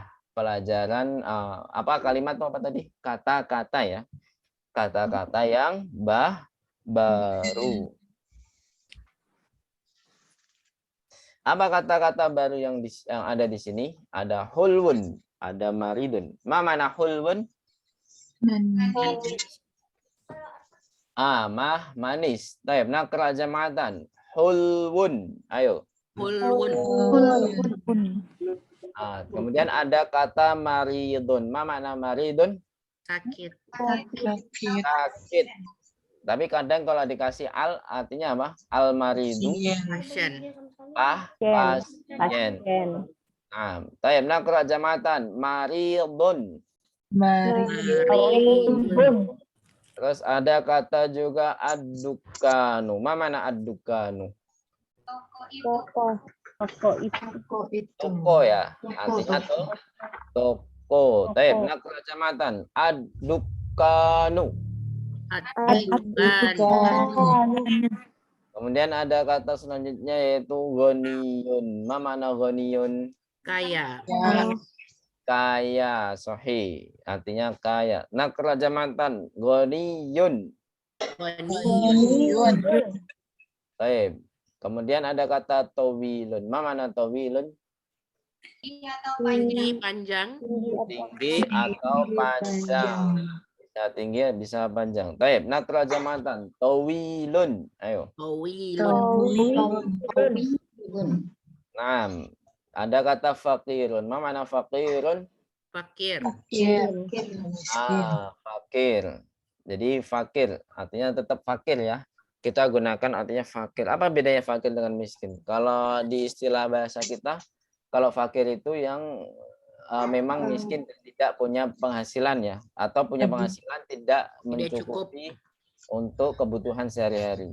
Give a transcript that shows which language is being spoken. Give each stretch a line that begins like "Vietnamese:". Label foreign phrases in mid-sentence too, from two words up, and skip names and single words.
Indonesian: Pelajaran apa kalimat apa tadi? Kata-kata ya. Kata-kata yang baru. Apa kata-kata baru yang ada di sini? Ada hulwun, ada maridun.
Arabic: ما معنى حلو?
Indonesian: Manis.
Arabic: طيب، نقرأ جماعة. حلو. Ayo.
Indonesian: Hulwun. Kemudian ada kata maridun.
Arabic: ما معنى مريض?
Indonesian: Sakit. Sakit. Tapi kadang kalau dikasih al artinya apa?
Arabic: المريض.
Indonesian: Pasien. Pasien. Nah,
Arabic: طيب نقرأ جماعة.
Indonesian: Maridun. Maridun. Terus ada kata juga ad-dukanu.
Arabic: ما معنى الدكان?
Indonesian: Toko ya. Artinya toko.
Arabic: طيب نقرأ جماعة.
Indonesian: Ad-dukanu. Kemudian ada kata selanjutnya yaitu ghaniyun.
Arabic: ما معنى غني?
Indonesian: Kaya. Kaya, sahih. Artinya kaya.
Arabic: نقرأ جماعة غني.
Indonesian: Baik. Kemudian ada kata tawilun.
Arabic: ما معنى طويل?
Indonesian: Tinggi, panjang. Tinggi atau panjang. Bisa tinggi, bisa panjang.
Arabic: Baik. نقرأ جماعة طويل. Ayo.
Indonesian: Tawilun. Nah, ada kata fakirun.
Arabic: ما معنى فقير?
Indonesian: Fakir. Fakir. Jadi fakir artinya tetap fakir ya. Kita gunakan artinya fakir. Apa bedanya fakir dengan miskin? Kalau di istilah bahasa kita, kalau fakir itu yang memang miskin dan tidak punya penghasilan ya, atau punya penghasilan tidak mencukupi untuk kebutuhan sehari-hari.